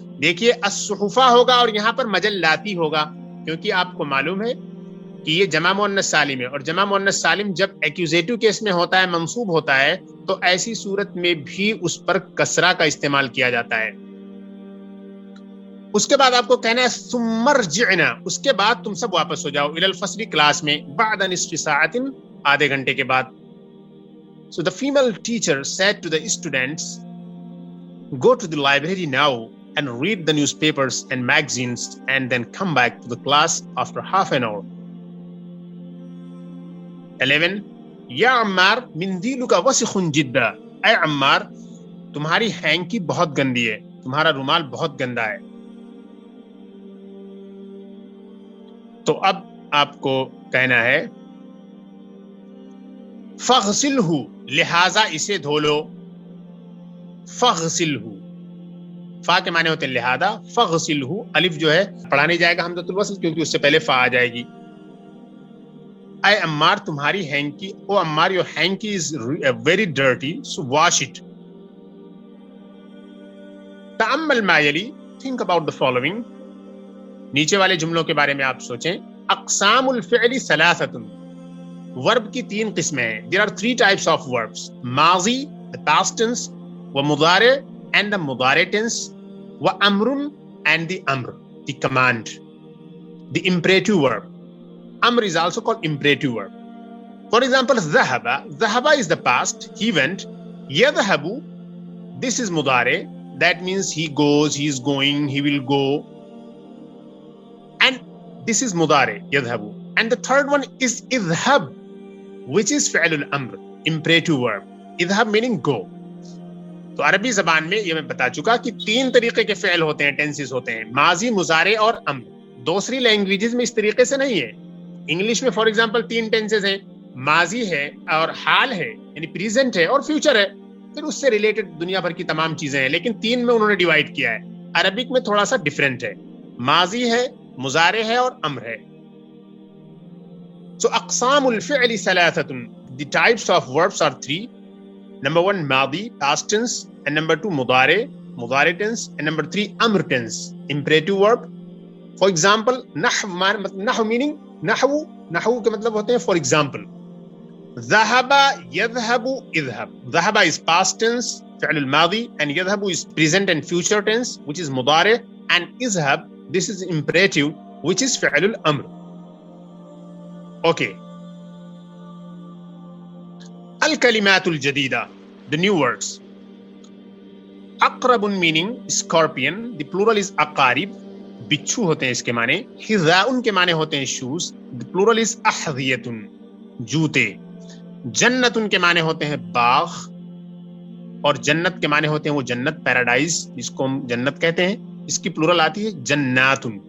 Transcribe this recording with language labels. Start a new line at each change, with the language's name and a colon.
Urdu: دیکھیے الصحفہ ہوگا اور یہاں پر مجلاتی ہوگا, کیونکہ آپ کو معلوم ہے کہ یہ جمع مؤنث سالم ہے, اور جمع مؤنث سالم جب ایکوزیٹو کیس میں ہوتا ہے, منصوب ہوتا ہے, تو ایسی صورت میں بھی اس پر کسرہ کا استعمال کیا جاتا ہے. اس کے بعد آپ کو کہنا ہے
Arabic: ثم ارجعنا,
Urdu: اس کے بعد تم سب واپس ہو جاؤ, الی الفصل کلاس میں,
Arabic: بعد نصف ساعة
Urdu: آدھے گھنٹے کے بعد.
English: So the female teacher said to the students, go to the library now and read the newspapers and magazines and then come back to the class after half an hour.
Urdu: 11
Arabic: یا عمار مندیلک وسخ جدا,
Urdu: اے عمار تمہاری ہینکی بہت گندی ہے, تمہارا رومال بہت گندا ہے. تو اب آپ کو کہنا ہے فاغسلہ, لہذا اسے دھو لو. فاغسلہ, فا کے معنی ہوتے ہیں لہذا, فاغسلہ الف جو ہے پڑھا نہیں جائے گا حمزۃ الوصل کیونکہ اس سے پہلے فا آ جائے گی. اے عمار تمہاری ہینکی,
English: او Ammar your hanky is very dirty, so wash it.
Arabic: تأمل ما یلی,
English: think about the following.
Urdu: نیچے والے جملوں کے بارے میں آپ سوچیں.
Arabic: اقسام الفعل ثلاثۃ,
Urdu: ورب کی 3 قسمیں ہیں.
English: There are 3 types of verbs: ماضی the past tense, ومضارع and the مضارع tense, وامر and the amr the command, the imperative verb. Amr is also called imperative verb. For example, ذهب, ذهب is the past, he went. يذهب, this is mudare, that means he goes, he is going, he will go. And this is mudare, يذهب. And the third one is اذهب, which is فعل الامر. imperative verb. اذهب meaning go.
Urdu: تو عربی زبان میں یہ میں بتا چکا کہ 3 طریقے کے فعل ہوتے ہیں, ٹینسز ہوتے ہیں, ماضی, مضارع اور امر. دوسری لینگویجز میں اس طریقے سے نہیں ہے. انگلش میں فار ایگزامپل 3 ٹینسز ہیں, ماضی ہے اور حال ہے یعنی پریزنٹ ہے اور فیوچر ہے, پھر اس سے ریلیٹڈ دنیا بھر کی تمام چیزیں ہیں, لیکن 3 میں انہوں نے ڈیوائڈ کیا ہے. عربک میں تھوڑا سا ڈیفرنٹ ہے, ماضی ہے, مضارع ہے اور امر ہے.
Arabic: So اقسام الفعل ثلاثة.
English: The types of verbs are 3. Number 1 ماضی, past tense, and number 2 مضارع tense, and number 3 امر tense, imperative verb. For example, نحو meaning نحو
Urdu: کے مطلب ہوتے ہیں
English: for example.
Arabic: ذهب يذهب اذهب.
English: ذهب is past tense فعل الماضي, and يذهب is present and future tense which is مضارع, and اذهب this is imperative which is فعل الامر. Okay.
Arabic: الكلمات الجديدة,
English: the new words.
Urdu: اقرب
English: meaning scorpion, the plural is
Urdu: اقارب, بچھو ہوتے ہیں اس کے معنی. حذاء کے معنی ہوتے ہیں shoes,
English: the plural is
Urdu: احذیۃ, جوتے. جنت کے معنی ہوتے ہیں باغ, اور جنت کے معنی ہوتے ہیں وہ جنت, پیراڈائز جس کو ہم جنت کہتے ہیں, اس کی پلورل آتی ہے جنات.